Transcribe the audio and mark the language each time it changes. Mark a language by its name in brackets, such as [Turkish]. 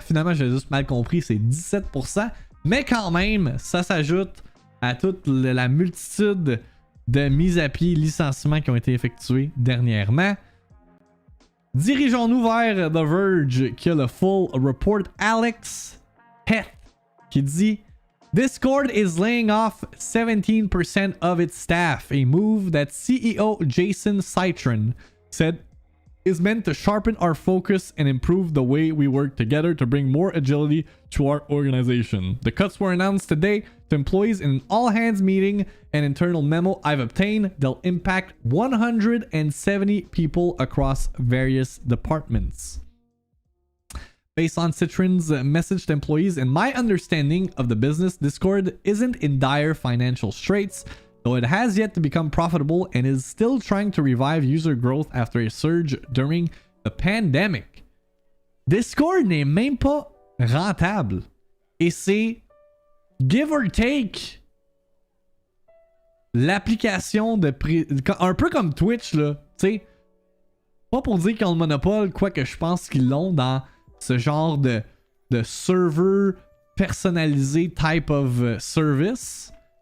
[French] Finalement, j'ai juste mal compris, c'est 17%. Mais quand même, ça s'ajoute à toute la multitude de mises à pied licenciements qui ont été effectués dernièrement. Dirigeons-nous vers The Verge qui a le full report. [English] Alex Heth qui dit Discord is laying off 17% of its staff, a move that CEO Jason Citron said is meant to sharpen our focus and improve the way we work together to bring more agility to our organization. The cuts were announced today to employees in an all-hands meeting. An internal memo I've obtained. They'll impact 170 people across various departments. Based on Citron's message to employees and my understanding of the business, Discord isn't in dire financial straits, though it has yet to become profitable and is still trying to revive user growth after a surge during the pandemic. [French] Discord n'est même pas rentable. Et c'est, [English] give or take, [French] l'application de... un peu comme Twitch, là. Tu sais, pas pour dire qu'ils ont le monopole, quoique je pense qu'ils l'ont dans ce genre de serveur personnalisé [English] type of service.